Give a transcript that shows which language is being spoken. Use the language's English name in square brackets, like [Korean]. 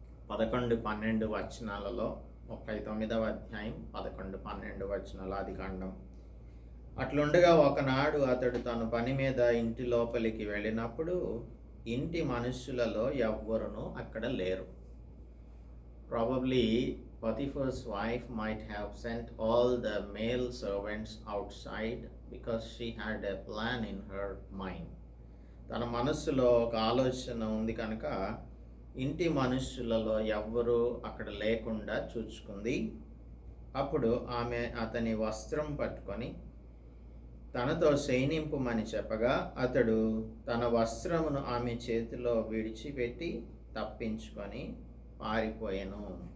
[Telugu] 11-12 వచనాలలో 39వ అధ్యాయం 11-12 వచనాల ఆదికాండం. అట్లుండగా ఒకనాడు అతడు తన పని మీద ఇంటి లోపలికి వెళ్ళినప్పుడు ఇంటి మనుషులలో ఎవ్వరునూ అక్కడ లేరు. [English] Probably Potiphar's wife might have sent all the male servants outside because she had a plan in her mind. [Telugu] తన మనస్సులో ఒక ఆలోచన ఉంది కనుక ఇంటి మనుషులలో ఎవ్వరూ అక్కడ లేకుండా చూచుకుంది. అప్పుడు ఆమె అతని వస్త్రం పట్టుకొని తనతో శయనింపుమని చెప్పగా అతడు తన వస్త్రమును ఆమె చేతిలో విడిచిపెట్టి తప్పించుకొని పారిపోయెను.